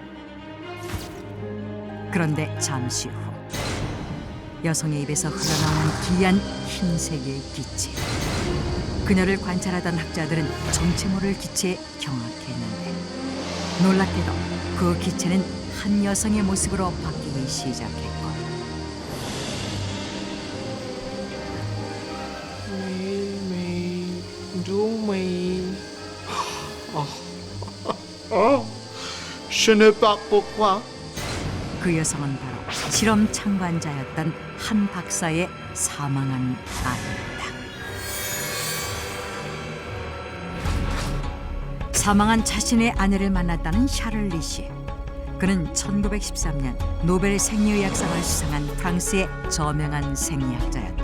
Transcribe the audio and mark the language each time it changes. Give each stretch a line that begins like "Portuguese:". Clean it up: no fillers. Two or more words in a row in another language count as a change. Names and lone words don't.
Korean: 그런데 잠시 후 여성의 입에서 흘러나오는 기이한 흰색의 기체. 그녀를 관찰하던 학자들은 정체 모를 기체에 경악했는데 놀랍게도 그 기체는 한 여성의 모습으로 바뀌기 시작했고
French: Je ne sais pas pourquoi.
Korean: 그 여성은 바로 실험 참관자였던 한 박사의 사망한 아내였다. 사망한 자신의 아내를 만났다는 샤를 리시에. 그는 1913년 노벨 생리의학상을 수상한 프랑스의 저명한 생리학자였다.